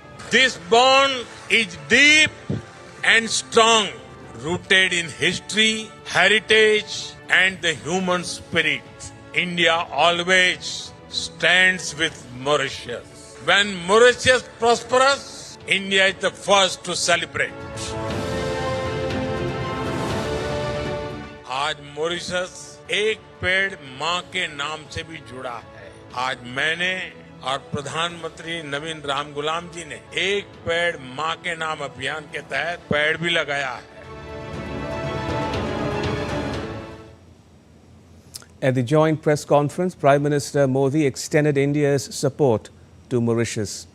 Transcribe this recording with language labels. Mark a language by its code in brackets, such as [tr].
[en] This bond is deep and strong, rooted in history, heritage, and the human spirit. India always stands with Mauritius. When Mauritius prospers, India is the first to celebrate. [hi] आज Mauritius एक पेड़ मां के नाम से भी जुड़ा है। आज मैंने और प्रधानमंत्री नवीन रामगुलाम जी ने एक पेड़ मां के नाम अभियान के तहत पेड़ भी लगाया है। [en] At the joint press conference, Prime Minister Modi extended India's support to Mauritius.